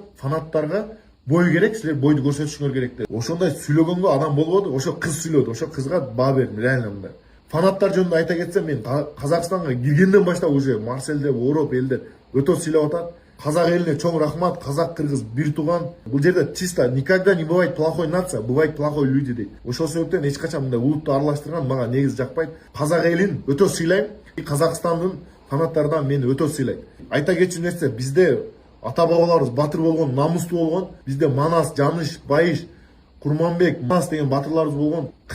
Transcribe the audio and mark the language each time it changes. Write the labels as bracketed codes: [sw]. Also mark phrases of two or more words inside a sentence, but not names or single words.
[ky] Фанаттарга бой керек, силер бойду көрсөтүшүңөр керек деп. Ошондой сүйлөгөнгө адам болбоду. Ошо кыз сүйлөдү. Ошо кызга баа бердим, реально мындай. Фанаттар жөнүндө айта кетсем, мен Казакстанга киргенден баштап уже Марсель деп Ороп элдер өтө сүйлөп атат. Казак элине чоң рахмат, казак кыргыз бир туган. Бул жерде [ru] чисто никогда не бывает плохой нация, бывает плохой люди дейт. [ky] Ошол себептен эч качан мындай улутту аралаштырган мага негизи жакпайт. Казак элин өтө сыйлайм. Казакстандын фанаттардан мени өтө сыйлайт. Айта кетчү нерсе, бизде ата бабаларыбыз батыр болгон, намустуу болгон. Бизде Манас, Жаныш, Байыш, Курманбек, Манас деген батырларыбыз болгон.